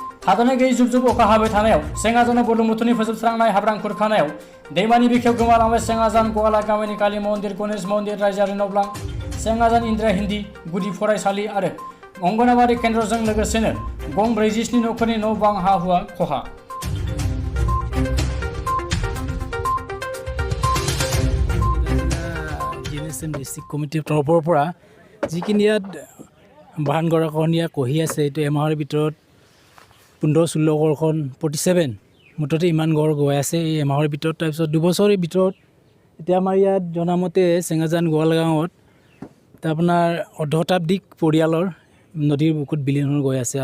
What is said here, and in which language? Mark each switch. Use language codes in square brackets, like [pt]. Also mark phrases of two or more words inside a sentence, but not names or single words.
[brx] थाद'नाय गैयै जुब जुब अखा हाबाय थानायाव सेंगाजाना बुरलुंबुथुरनि फोजोबस्रांनाय हाब्रां खुरखानायाव दैमानि बिखायाव गोमालांबाय सेंगाजान गवाला गामिनि काली मन्दिर गणेश मन्दिर रायजोआरि न'ब्लां सेंगाजान इन्दिरा हिन्दी गुदि फरायसालि आरो अंगनाबादि केन्द्रजों लोगोसेनो गं 47 न'खरनि न' बां हा हुआ खहा। [as] GNSM [en] District Committeeৰ [as] তৰফৰ পৰা যিখিনি ইয়াত বাহন গৰাখহনীয়া কহি আছে এইটো এমাহৰ ভিতৰত 15-16 ঘৰখন 47 মুঠতে ইমান ঘৰ গৈ আছে এই এমাহৰ ভিতৰত। তাৰপিছত 2 বছৰৰ ভিতৰত এতিয়া আমাৰ ইয়াত জনামতে চেঙাজান গোৱাল গাঁৱত আপোনাৰ অৰ্ধশতাধিক পৰিয়ালৰ নদীৰ বুকুত বিলীন হৈ গৈ আছে।